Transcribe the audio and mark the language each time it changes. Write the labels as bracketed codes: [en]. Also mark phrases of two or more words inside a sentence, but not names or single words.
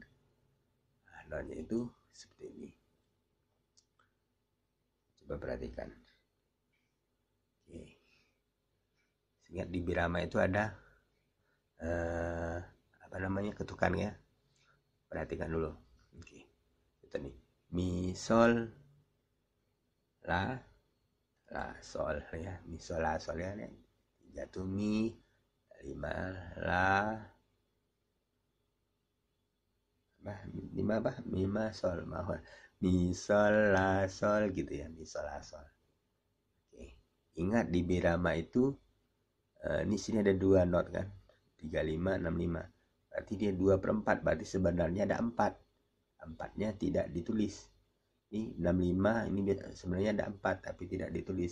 [id] Nah, notnya itu seperti ini. Coba perhatikan. Oke. Ingat di birama itu ada apa namanya ketukan ya. Perhatikan dulu. Oke. Itu nih. Mi sol la sol ya. Mi sol la sol ya. 3 mi, 5 la, 5 apa? 5 sol, maaf. Mi sol la sol gitu ya. Mi sol la sol. Oke. Ingat di birama itu ini sini ada 2 not kan. 35, 65. Berarti dia 2/4. Berarti sebenarnya ada 4. 4-nya tidak ditulis. Ini 65, ini sebenarnya ada 4 tapi tidak ditulis.